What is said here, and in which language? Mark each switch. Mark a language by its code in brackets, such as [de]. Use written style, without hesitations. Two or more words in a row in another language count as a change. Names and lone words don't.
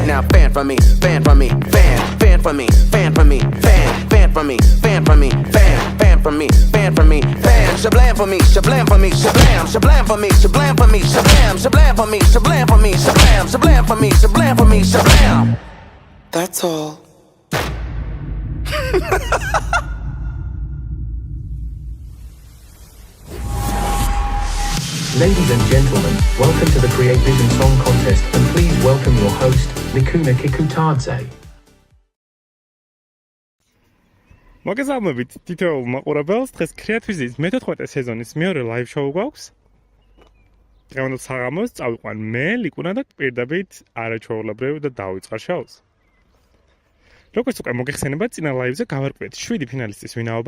[en] Now fan for me, fan for me, fan for me, fan for me, fan for me, fan for me, fan for me, fan for me, fan. Shablam for me, shablam for me, shablam for me, shablam for me, shablam for me, shablam for me, shablam for me, shablam for me, shablam. That's all. Ladies and gentlemen, welcome to the Create Vision Song Contest, and please welcome your host, Nikuna Kikutadze. [ka] მოგესალმებით თითოეულ მაყურებელს. დღეს Create Vision-ის მე-14 სეზონის მეორე ლაივ შოუ გვაქვს. დღევანდელ საღამოს წავიყვან მე, ლიკუნა და პირდაპირ არაჩვეულებრივ და დავიწყარ შოუს. როგორც უკვე მოგეხსენებათ, წინა ლაივზე გავარკვიეთ 7 ფინალისტის ვინაობა.